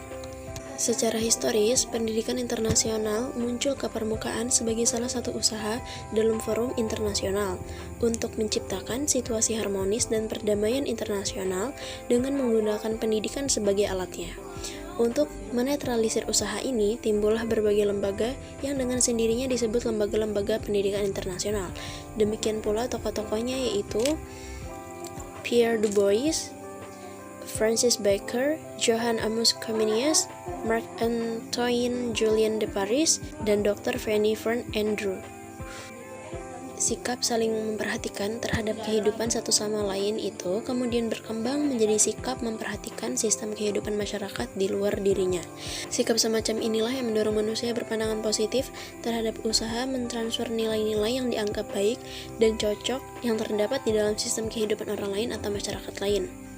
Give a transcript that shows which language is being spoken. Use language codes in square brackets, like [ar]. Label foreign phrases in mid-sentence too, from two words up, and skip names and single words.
[id] Secara historis, pendidikan internasional muncul ke permukaan sebagai salah satu usaha dalam forum internasional untuk menciptakan situasi harmonis dan perdamaian internasional dengan menggunakan pendidikan sebagai alatnya. Untuk menetralisir usaha ini, timbullah berbagai lembaga yang dengan sendirinya disebut lembaga-lembaga pendidikan internasional. Demikian pula tokoh-tokohnya, yaitu Pierre Du Bois, Francis Bacon, Johann Amos Comenius, Marc-Antoine Julien de Paris, dan Dr. Fanny Van Andrew. Sikap saling memperhatikan terhadap kehidupan satu sama lain itu kemudian berkembang menjadi sikap memperhatikan sistem kehidupan masyarakat di luar dirinya. Sikap semacam inilah yang mendorong manusia berpandangan positif terhadap usaha mentransfer nilai-nilai yang dianggap baik dan cocok yang terdapat di dalam sistem kehidupan orang lain atau masyarakat lain.